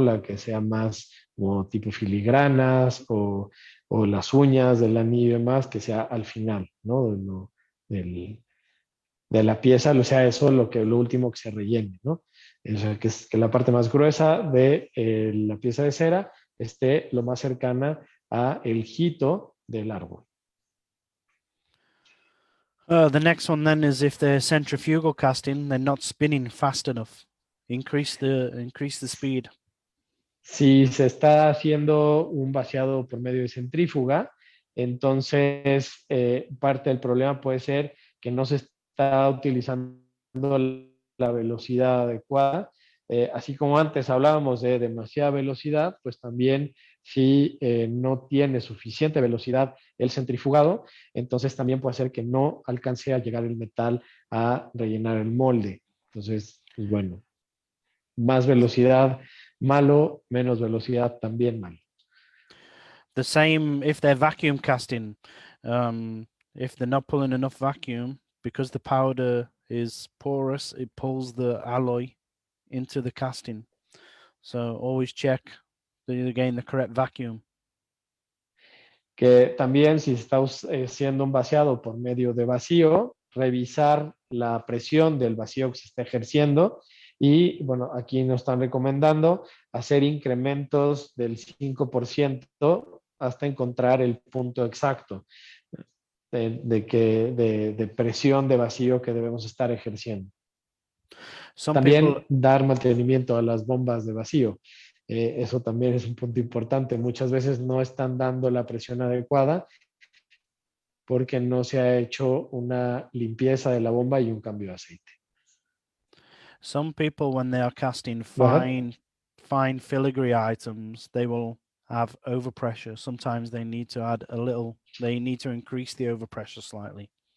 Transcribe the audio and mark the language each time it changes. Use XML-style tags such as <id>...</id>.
<es>La que sea más como tipo filigranas o las uñas del anillo y demás, que sea al final, ¿no? De la pieza, o sea, eso es lo último que se rellene, ¿no? O sea, que la parte más gruesa de la pieza de cera esté lo más cercana a el hito del árbol.</es> <en>The next one then is if they're centrifugal casting, they're not spinning fast enough. Increase the speed.</en> <es>Si se está haciendo un vaciado por medio de centrífuga, entonces parte del problema puede ser que no se está utilizando la velocidad adecuada. Así como antes hablábamos de demasiada velocidad, pues también si no tiene suficiente velocidad el centrifugado, entonces también puede ser que no alcance a llegar el metal a rellenar el molde. Entonces, pues bueno, más velocidad malo, menos velocidad también malo.</es> <en>The same if they're vacuum casting. If they're not pulling enough vacuum, because the powder is porous, it pulls the alloy into the casting. So always check that you're getting the correct vacuum.</en> <es>Que también si está haciendo un vaciado por medio de vacío, revisar la presión del vacío que se está ejerciendo y bueno, aquí nos están recomendando hacer incrementos del 5% hasta encontrar el punto exacto de presión de vacío que debemos estar ejerciendo. También dar mantenimiento a las bombas de vacío. Eso también es un punto importante. Muchas veces no están dando la presión adecuada porque no se ha hecho una limpieza de la bomba y un cambio de aceite.</es> <en>Some people, when they are casting fine filigree items, they will have overpressure. Sometimes they need to add they need to increase the overpressure slightly.</en>